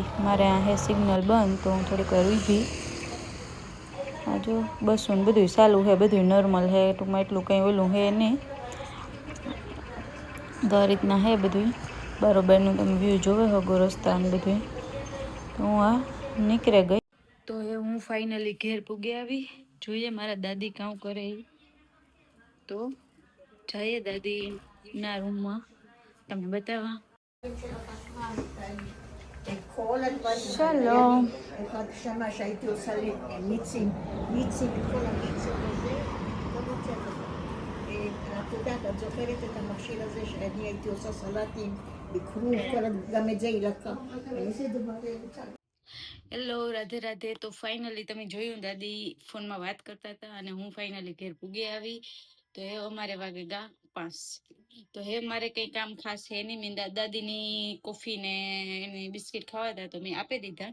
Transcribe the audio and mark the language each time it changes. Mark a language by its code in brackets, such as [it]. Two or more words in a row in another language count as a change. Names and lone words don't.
[gu] મારે આ હે સિગ્નલ બંધ તો હું થોડીક વાર ઊભી આ જો બસો ને બધું ચાલુ હે બધું નોર્મલ હે ટૂંકમાં એટલું કંઈ ઓલું હે નહીં તો આ રીતના હે બધું બરોબરનું તમે વ્યૂ જોવે હગો રસ્તા ને બધું. તો હું આ નીકળી ગઈ તો એ હું ફાઇનલી ઘેર પૂગી આવી. જોઈએ મારા દાદી કામ કરે તો જઈએ દાદી ના રૂમમાં તમને બતાવવા. [he] שלום. אחד שנה שהייתי עושה לי מיצים וכל המיצים וזה, את יודעת, את זוכרת את המכשיר הזה שאני הייתי עושה סלטים בכרוב, גם את זה היא לקחה. איזה דבר [gu] હેલો રાધે રાધે. તો ફાઇનલી તમે જોયું દાદી ફોનમાં વાત કરતા હતા અને હું ફાઇનલી ઘેર પૂગી આવી. તો એ અમારે વાગે ગા 5 તો હે મારે કઈ કામ ખાસ હે નહીં. મેં દાદીની કોફી ને એની બિસ્કિટ ખાવા હતા તો મેં આપી દીધા.